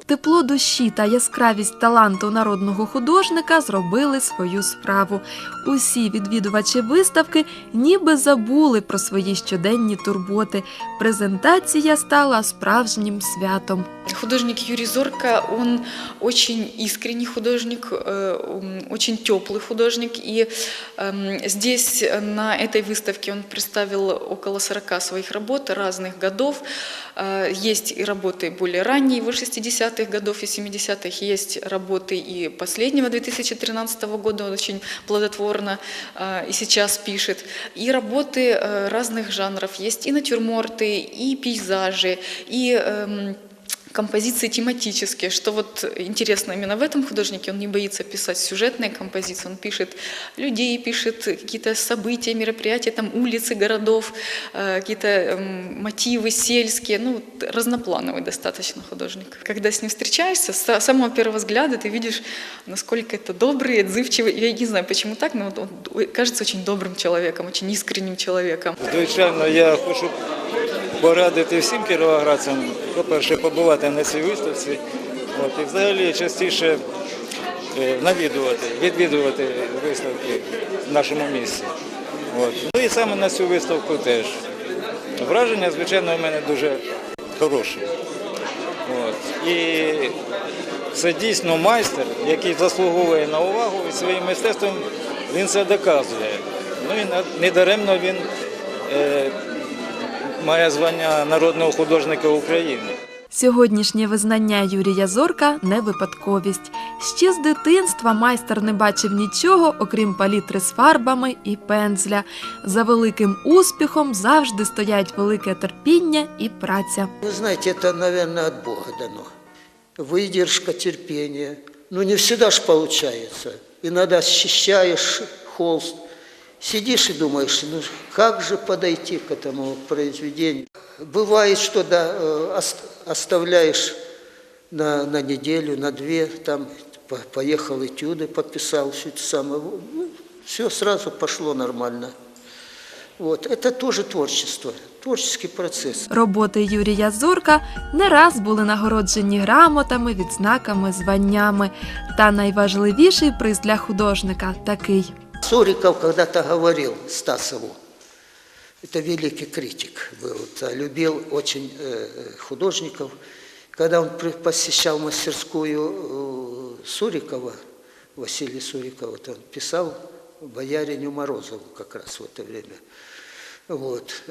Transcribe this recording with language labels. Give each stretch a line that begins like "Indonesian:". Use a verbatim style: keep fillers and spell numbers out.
Ukrainian: Тепло душі та яскравість таланту народного художника зробили свою справу. Усі відвідувачі виставки ніби забули про свої щоденні турботи. Презентація стала справжнім святом.
Russian: Художник Юрий Зорко, он очень искренний художник, очень теплый художник. И здесь, на этой выставке, он представил около сорока своих работ разных годов. Есть и работы более ранние, его шестидесятых годов и семидесятых, есть работы и последнего, две тысячи тринадцатого года, он очень плодотворно и сейчас пишет. И работы разных жанров, есть и натюрморты, и пейзажи, и композиции тематические, что вот интересно именно в этом художнике, он не боится писать сюжетные композиции, он пишет людей, пишет какие-то события, мероприятия, там улицы, городов, какие-то мотивы сельские, ну разноплановый достаточно художник. Когда с ним встречаешься, с самого первого взгляда ты видишь, насколько это добрый, отзывчивый, я не знаю почему так, но вот он кажется очень добрым человеком, очень искренним человеком.
Ukrainian: Звичайно, я хочу порадити всім кіровоградцям, по-перше, побувати на цій виставці, от, і взагалі частіше навідувати, відвідувати виставки в нашому місті. От. Ну і саме на цю виставку теж. Враження, звичайно, у мене дуже хороше. От. І це дійсно майстер, який заслуговує на увагу, і своїм мистецтвом він це доказує. Ну і недаремно він е, має звання народного художника України. Сьогоднішнє визнання Юрія Зорка – не випадковість. Ще з дитинства майстер не бачив нічого, окрім палітри з фарбами і пензля. За великим успіхом завжди стоять велике терпіння і праця. Ви знаєте, це, мабуть, від Бога дано.
Russian: выдержка, терпение. Ну, не всегда ж получается. Иногда счищаешь холст, сидишь и думаешь, ну, как же подойти к этому произведению. Бывает, что да, оставляешь на, на неделю, на две, там поехал этюды, подписал, все это самое. Ну, все сразу пошло нормально. Вот, это тоже творчество, творческий процес.
Ukrainian: Роботи Юрія Зорка не раз були нагороджені грамотами, відзнаками, званнями. Та найважливіший приз для художника такий.
Russian: Суриков когда-то говорил Стасову, это великий критик был, любил очень художников. Когда он посещал мастерскую Сурикова, Василия Сурикова, он писал «Бояриню Морозову» как раз в это время. Вот.